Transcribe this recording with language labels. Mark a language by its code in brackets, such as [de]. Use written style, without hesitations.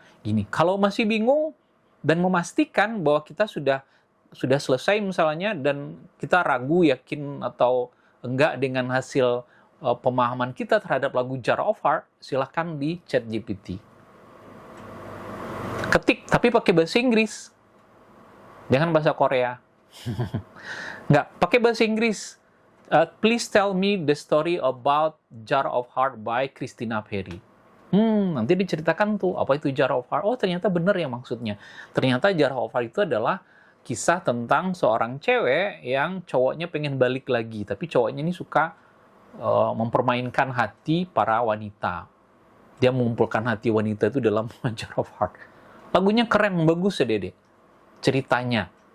[id] Gini, kalau masih bingung dan memastikan bahwa kita sudah selesai misalnya, dan kita ragu, yakin atau enggak dengan hasil pemahaman kita terhadap lagu Jar of Heart, silahkan di ChatGPT. Ketik, tapi pakai bahasa Inggris. Jangan bahasa Korea. Enggak, pakai bahasa Inggris. [en] Please tell me the story about Jar of Heart by Christina Perri. [id] Nanti diceritakan tuh, apa itu Jar of Heart. Oh, ternyata benar ya maksudnya. Ternyata Jar of Heart itu adalah kisah tentang seorang cewek yang cowoknya pengen balik lagi. Tapi cowoknya ini suka mempermainkan hati para wanita. Dia mengumpulkan hati wanita itu dalam Jar of Heart. Lagunya keren, bagus ya Dede. Ceritanya.